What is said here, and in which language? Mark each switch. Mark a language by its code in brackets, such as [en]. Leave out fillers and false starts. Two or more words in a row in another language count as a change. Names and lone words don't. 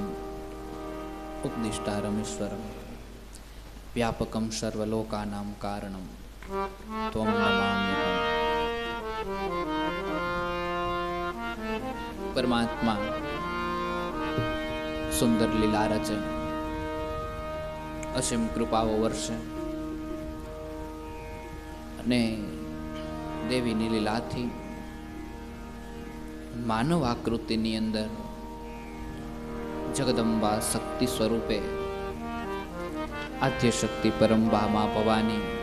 [sa] उपदिष्टारमीश्वरं व्यापकं सर्वलोकानां कारणं त्वं नमाम्यहम्। [gu] પરમાત્મા સુંદર લીલા રચે, અસીમ કૃપાઓ વર્ષે અને દેવીની લીલાથી માનવ આકૃતિની અંદર જગદંબા શક્તિ સ્વરૂપે આદ્ય શક્તિ પરંબા મા ભવાની